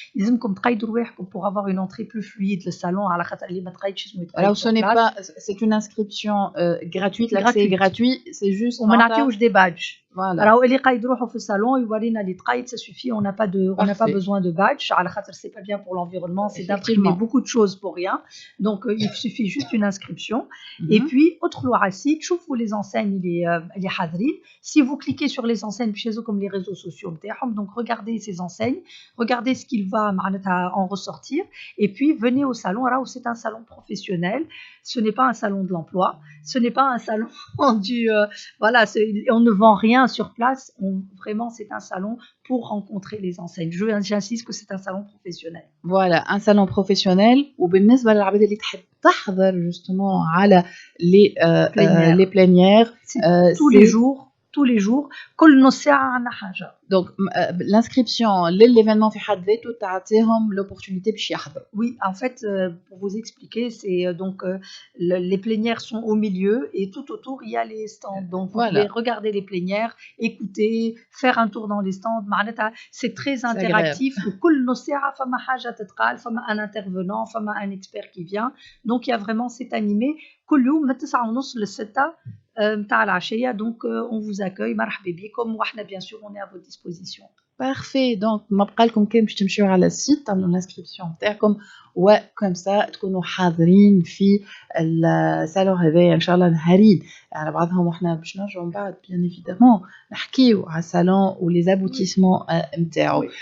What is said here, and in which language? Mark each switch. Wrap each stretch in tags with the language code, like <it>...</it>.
<ar>يلزمكم تقيدوا رواحكم</ar> <fr>pour avoir une entrée plus fluide le salon</fr> <ar>على خاطر اللي ما تقيدش اسمه يتقيد.</ar> <fr>Alors ce n'est pas, c'est une inscription gratuite, l'accès est gratuit, c'est juste</fr> <ar>وما نعطيوش des badges.</ar> <fr>Voilà.</fr> <ar>راهو اللي قايد روحه في الصالون يورينا اللي تقيد</ar> <fr>ça suffit, on n'a pas besoin de badge</fr> <ar>على خاطر</ar> <fr>c'est pas bien pour l'environnement, c'est d'imprimer beaucoup de choses pour rien. Donc il suffit juste une inscription.</fr> <ar>Et puis ادخلوا على السيت شوفوا les enseignes اللي حاضرين.</ar> <fr>Si vous cliquez sur les enseignes chez eux comme les réseaux sociaux</fr> <ar>نتاعهم,</ar> <fr>donc regardez ces enseignes, regardez ce qu'il va</fr> <ar>معناتها</ar> <fr>en ressortir et puis venez au salon.</fr> <ar>راهو</ar> <fr>c'est un salon professionnel, ce n'est pas un salon de l'emploi, ce n'est pas un salon du voilà, on ne vend rien sur place, vraiment c'est un salon pour rencontrer les enseignes. J'insiste que c'est un salon professionnel. Voilà, un salon professionnel.</fr> <ar>وبالنسبة للعباد اللي تحب تحضر</ar> <fr>justement</fr> <ar>على</ar> <fr>les plénières, tous les jours</fr> <ar>كل نص ساعة عندنا حاجة. Donc</ar> <fr>l'inscription l'événement</fr> <ar>في حد ذاته تعطيهم</ar> <fr>l'opportunité</fr> <ar>باش يحضروا.</ar> <fr>Oui, en fait pour vous expliquer, c'est donc les plénières sont au milieu et tout autour il y a les stands. Donc vous pouvez regarder les plénières, écouter, faire un tour dans les stands.</fr> <ar>معناتها</ar> <fr>c'est très interactif.</fr> <ar>كل نص ساعة فما حاجة تتقال، فما</ar> <fr>un intervenant،</fr> <ar>فما</ar> <fr>un expert qui vient. Donc il y a vraiment c'est animé</fr> <ar>كل يوم من 9:30 ل6 متاع العشية.</ar> <fr>Donc on vous accueille</fr> <ar>مرحبا بكم وإحنا</ar> <fr>bien sûr on est à votre disposition. Parfait.</fr> <ar>Donc ما بقى لكم كان باش تمشيو على السيت تعملوا الانسكريبسيون نتاعكم وكم سا تكونوا حاضرين في الصالون هذايا ان شاء الله نهارين على بعضهم. وحنا باش نرجعوا من بعد بيان ايفيدامون نحكيو على الصالون ولي زابوتيسمون نتاعو.</ar>